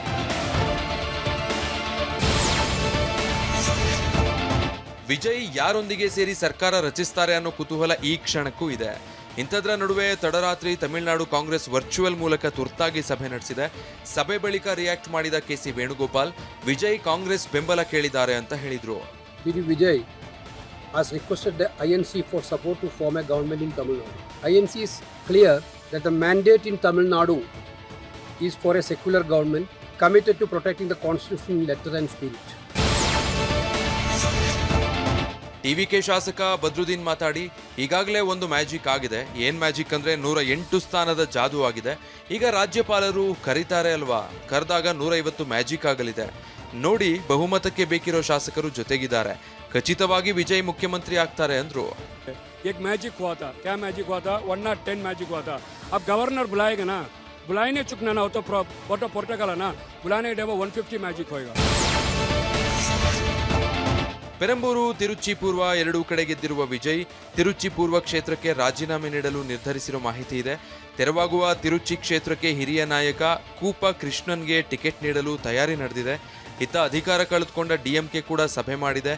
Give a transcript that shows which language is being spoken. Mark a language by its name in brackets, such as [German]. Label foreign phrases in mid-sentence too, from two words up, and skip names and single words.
[Kannada] ವಿಜಯ್ ಯಾರೊಂದಿಗೆ ಸೇರಿ ಸರ್ಕಾರ ರಚಿಸ್ತಾರೆ ಅನ್ನೋ ಕುತೂಹಲ ಈ ಕ್ಷಣಕ್ಕೂ ಇದೆ. ಇಂಥದ್ರ ನಡುವೆ ತಡರಾತ್ರಿ ತಮಿಳುನಾಡು ಕಾಂಗ್ರೆಸ್ ವರ್ಚುವಲ್ ಮೂಲಕ ತುರ್ತಾಗಿ ಸಭೆ ನಡೆಸಿದೆ. ಸಭೆ ಬಳಿಕ ರಿಯಾಕ್ಟ್ ಮಾಡಿದ KC ವೇಣುಗೋಪಾಲ್, ವಿಜಯ್ ಕಾಂಗ್ರೆಸ್ ಬೆಂಬಲ ಕೇಳಿದ್ದಾರೆ ಅಂತ ಹೇಳಿದ್ರು. [English] ವಿಜಯ್ has requested the INC for support to form a government in Tamil Nadu. INC is clear that the mandate in Tamil Nadu is for a secular government committed to protecting the constitution in letter and spirit. [Kannada] ಟಿವಿಕೆ ಶಾಸಕ ಬದ್ರುದ್ದೀನ್ ಮಾತಾಡಿ, ಈಗಾಗಲೇ ಒಂದು ಮ್ಯಾಜಿಕ್ ಆಗಿದೆ. ಏನ್ ಮ್ಯಾಜಿಕ್ ಅಂದ್ರೆ 108 ಸ್ಥಾನದ ಜಾದೂ ಆಗಿದೆ. ಈಗ ರಾಜ್ಯಪಾಲರು ಕರೀತಾರೆ ಅಲ್ವಾ, ಕರೆದಾಗ 150 ಮ್ಯಾಜಿಕ್ ಆಗಲಿದೆ ನೋಡಿ. ಬಹುಮತಕ್ಕೆ ಬೇಕಿರೋ ಶಾಸಕರು ಜೊತೆಗಿದ್ದಾರೆ. ಖಚಿತವಾಗಿ ವಿಜಯ್ ಮುಖ್ಯಮಂತ್ರಿ ಆಗ್ತಾರೆ ಅಂದ್ರು. [Hindi] एक मैजिक हुआ था, क्या मैजिक हुआ था? 110 मैजिक हुआ था. अब गवर्नर बुलाएगा ना, बुलाने चुकना ना, वो तो पोर्टुगल है ना, बुलाने के टाइम 150 मैजिक होएगा. [Kannada] ಪೆರಂಬೂರು, ತಿರುಚಿ ಪೂರ್ವ ಎರಡೂ ಕಡೆ ಗೆದ್ದಿರುವ ವಿಜಯ್ ತಿರುಚಿ ಪೂರ್ವ ಕ್ಷೇತ್ರಕ್ಕೆ ರಾಜೀನಾಮೆ ನೀಡಲು ನಿರ್ಧರಿಸಿರೋ ಮಾಹಿತಿ ಇದೆ. ತೆರವಾಗುವ ತಿರುಚಿ ಕ್ಷೇತ್ರಕ್ಕೆ ಹಿರಿಯ ನಾಯಕ ಕೂಪ ಕೃಷ್ಣನ್ಗೆ ಟಿಕೆಟ್ ನೀಡಲು ತಯಾರಿ ನಡೆದಿದೆ. ಇತ್ತ ಅಧಿಕಾರ ಕಳೆದುಕೊಂಡ DMK ಕೂಡ ಸಭೆ ಮಾಡಿದೆ.